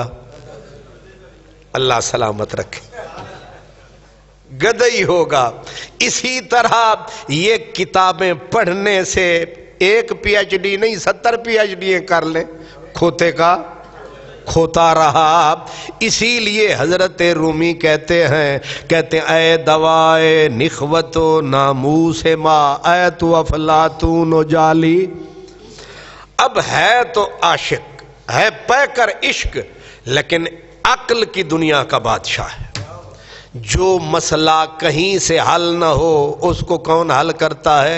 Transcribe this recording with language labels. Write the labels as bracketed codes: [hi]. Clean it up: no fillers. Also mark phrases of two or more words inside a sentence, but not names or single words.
[ur] اللہ سلامت رکھے، گدھا ہی ہوگا۔ اسی طرح یہ کتابیں پڑھنے سے ایک پی ایچ ڈی نہیں 70 پی ایچ ڈی کر لیں، کھوتے کا کھوتا رہا۔ اسی لیے حضرت رومی کہتے ہیں [fa] اے دوائے نخوت و ناموس ما، اے تو افلاطون و جالی۔ [ur] اب ہے تو عاشق، ہے پے کر عشق، لیکن عقل کی دنیا کا بادشاہ ہے۔ جو مسئلہ کہیں سے حل نہ ہو اس کو کون حل کرتا ہے؟